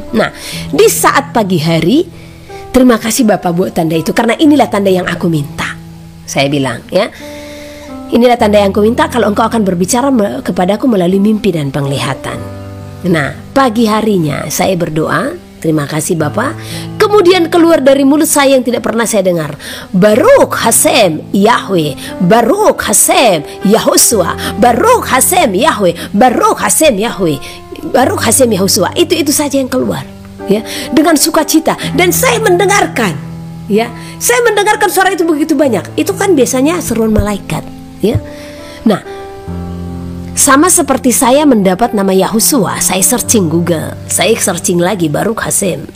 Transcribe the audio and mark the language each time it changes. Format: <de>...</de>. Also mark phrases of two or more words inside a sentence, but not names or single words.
<id>Nah, di saat pagi hari, terima kasih Bapak buat tanda itu, karena inilah tanda yang aku minta. Saya bilang, ya, inilah tanda yang aku minta kalau engkau akan berbicara kepadaku melalui mimpi dan penglihatan. Nah, pagi harinya saya berdoa, terima kasih Bapak. Kemudian keluar dari mulut saya yang tidak pernah saya dengar,</id> <he>ברוך השם יהוה, ברוך השם יהושע, ברוך השם יהוה, ברוך השם יהוה, ברוך השם יהושע.</he> <id>Itu saja yang keluar, ya, dengan sukacita. Dan saya mendengarkan, ya, saya mendengarkan suara itu begitu banyak. Itu kan biasanya seruan malaikat, ya. Nah, sama seperti saya mendapat nama Yahushua, saya searching Google, saya searching lagi</id> <he>ברוך השם,</he> <id>ya.</id>